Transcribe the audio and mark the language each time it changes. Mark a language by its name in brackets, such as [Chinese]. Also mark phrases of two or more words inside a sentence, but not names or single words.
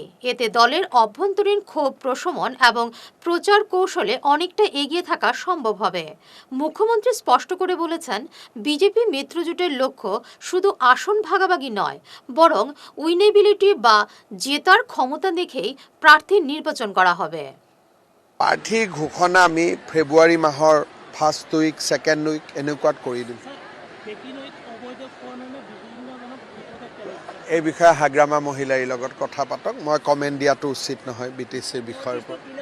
[Bangla] এতে দলের অভ্যন্তরীণ ক্ষোভ প্রশমন এবং প্রচার কৌশলে অনেকটা এগিয়ে থাকা সম্ভব হবে। মুখ্যমন্ত্রী স্পষ্ট করে বলেছেন, বিজেপি মিত্রজোটের লক্ষ্য শুধু আসন ভাগাভাগি নয়, বরং উইনেবিলিটি বা জেতার ক্ষমতা দেখেই প্রার্থী নির্বাচন করা হবে। [Assamese] প্ৰাৰ্থী ঘোষণা আমি ফেব্ৰুৱাৰী মাহৰ [English] first week, second week [Assamese] এনেকুৱাত কৰি দিম। এই বিষয়ে হাগ্ৰামা মহিলাৰ লগত কথা পাতক, মই কমেণ্ট দিয়াটো উচিত নহয় BTCৰ বিষয়ৰ ওপৰত।